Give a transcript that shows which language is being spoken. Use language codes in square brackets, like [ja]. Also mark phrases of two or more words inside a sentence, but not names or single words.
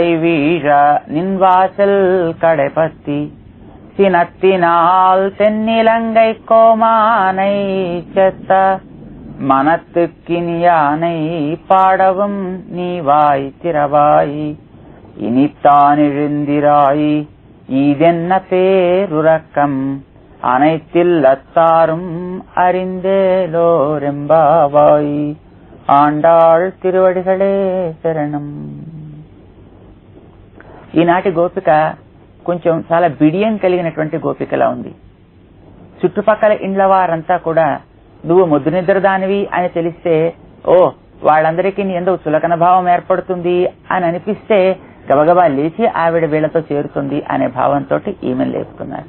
[ta] வீழ நின்வாசல் கடைபத்தி சினத்தினால் தென்னிலங்கை கோமானை செத்த மனத்துக்கினியானை பாடவும் நீவாய் திறவாய் இனித்தான் எழுந்திராய் இதென்ன பேருறக்கம் அனைத்தில் அத்தாரும் அறிந்தேலோரெம்பாவாய். ஆண்டாள் திருவடிகளே சரணம். [te] ఈనాటి గోపిక కొంచెం చాలా బిడియం కలిగినటువంటి గోపికలా ఉంది. చుట్టుపక్కల ఇండ్ల వారంతా కూడా నువ్వు ముద్దు నిద్రదానివి అని తెలిస్తే వాళ్ళందరికీ నీ యందు చులకన భావం ఏర్పడుతుంది అని అనిపిస్తే గబగబా లేచి ఆవిడ వీళ్లతో చేరుతుంది అనే భావంతో ఈమెను లేపుతున్నారు.